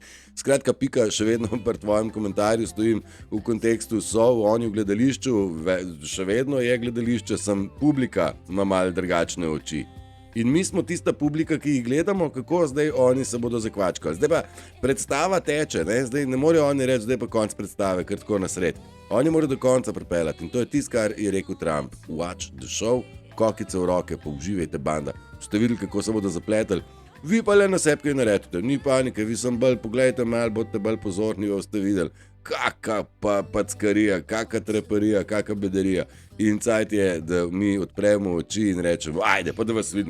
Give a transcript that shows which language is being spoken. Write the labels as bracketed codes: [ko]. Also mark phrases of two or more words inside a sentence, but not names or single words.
[sl] Skratka, pika, še vedno pri tvojem komentarju stojim v kontekstu, so oni v gledališču, še vedno je gledališče, sem publika, ima malo drugačne oči. In mi smo tista publika, ki jih gledamo, kako zdaj oni se bodo zakvačkali. Zdaj pa predstava teče, ne? Zdaj ne morejo oni reči, zdaj pa konc predstave, ker tako nasred. Oni morajo do konca pripeljati in to je tisto, kar je rekel Trump. [en] Watch the show, [sl] kokice v roke, pa uživajte banda. Ste videli, kako se bodo zapletali? Vi pa le na sebi kaj naredite, ni panike, vi sem bolj, pogledajte malo, bodite bolj pozorni, ste videli. Kaka packarija, kaka treparija, kaka bedarija. In cajt je, da mi odpremo oči in rečemo, ajde, pa da vas vidimo.